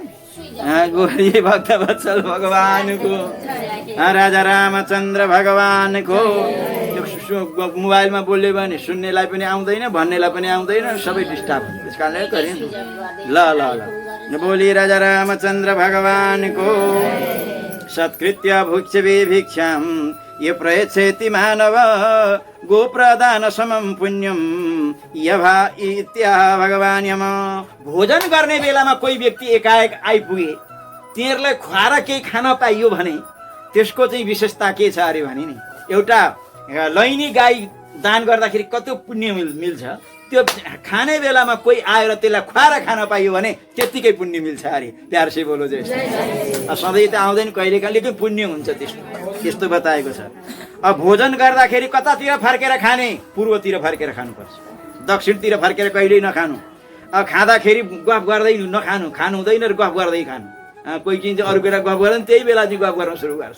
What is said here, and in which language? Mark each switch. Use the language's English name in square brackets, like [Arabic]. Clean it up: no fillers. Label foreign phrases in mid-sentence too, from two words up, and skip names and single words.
[Nepali] बोलिए भक्तवत्सल भगवानको। राजा रामचन्द्र भगवानको। मोबाइलमा बोल्यो भने सुन्नेलाई पनि आउँदैन, भन्नेलाई पनि आउँदैन, सबै डिस्टर्ब हुन्छ। त्यस कारणले गरे ल बोलिए राजा रामचन्द्र भगवानको। [Sanskrit] सत्कृत्य भुक्ष्यवे भिक्षां ये प्रयच्छेति मानव गोप्रदान समम पुण्यम यभा इत्याह भगवान यम। [Nepali] भोजन गर्ने बेलामा कोही व्यक्ति एकाएक आइपुगे, तिनीहरूलाई खुवाएर केही खान पाइयो भने त्यसको चाहिँ विशेषता के छ अरे भने नि, एउटा लैनी गाई दान गर्दाखेरि कति पुण्य मिल्छ, त्यो खाने बेलामा कोही आएर त्यसलाई खुवाएर खान पाइयो भने त्यत्तिकै पुण्य मिल्छ अरे। [Hindi] प्यार से बोलो जय। [Nepali] सधैँ त आउँदैन, कहिले कहिले पुण्य हुन्छ त्यस्तो बताएको छ। अब भोजन गर्दाखेरि कतातिर फर्केर खाने, पूर्वतिर फर्केर खानुपर्छ, दक्षिणतिर फर्केर कहिल्यै नखानु। अब खाँदाखेरि गफ गर्दै नखानु, खानु हुँदैन र गफ गर्दै खानु। कोही चाहिँ अरू बेला गफ गर्दैन, त्यही बेला चाहिँ गफ गर्न सुरु गर्छ।